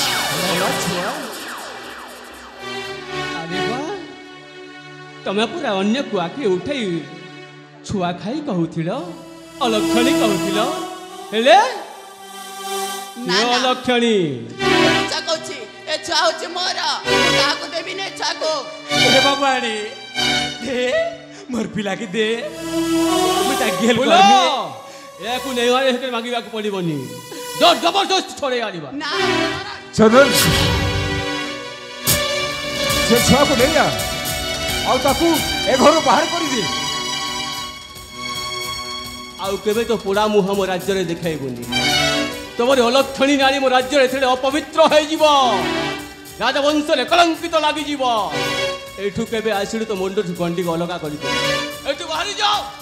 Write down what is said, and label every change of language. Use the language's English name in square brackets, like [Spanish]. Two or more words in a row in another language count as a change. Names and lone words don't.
[Odia] ଆରେ ବା, ତମେ ପୁରା ଅନ୍ୟକୁ ଆଖି ଉଠେଇ ଛୁଆ ଖାଇ କହୁଥିଲ, ଅଲକ୍ଷଣୀ କହୁଥିଲ, ହେଲେ ଅଲକ୍ଷଣୀ। କହୁଛି ଏ ଛୁଆ ହଉଛି ମୋର, କାହାକୁ ଦେବିନି ଏ ଛୁଆକୁ। [Chhattisgarhi] ए बाबू आने दे मोर पिला के दे। मैं ତା ଗେଲ [Odia] ଫୁଲ କରମି ଏକୁ ନେଇ ମାଗିବାକୁ ପଡ଼ିବନି ଜବରଦସ୍ତ ଛଡ଼େଇ ଆଣିବା ନା ଚନ୍ଦନ ସେ ଛୁଆକୁ ନେଇ ଯା ଆଉ ତାକୁ ଏ ଘରୁ ବାହାର କରିଦେ ଆଉ କେବେ ତ ପୋଡ଼ା ମୁହଁ ମୋ ରାଜ୍ୟରେ ଦେଖାଇବୁନି ତମର ଅଲକ୍ଷଣୀ ନାରୀ ମୋ ରାଜ୍ୟରେ ଥିଲେ ଅପବିତ୍ର ହେଇଯିବ ରାଜବଂଶରେ କଳଙ୍କିତ ଲାଗିଯିବ ଏଇଠୁ କେବେ ଆସିଲୁ ତ ମୁଣ୍ଡଠୁ ଗଣ୍ଡିକୁ ଅଲଗା କରିଦେ ଏଠୁ ବାହାରି ଯାଅ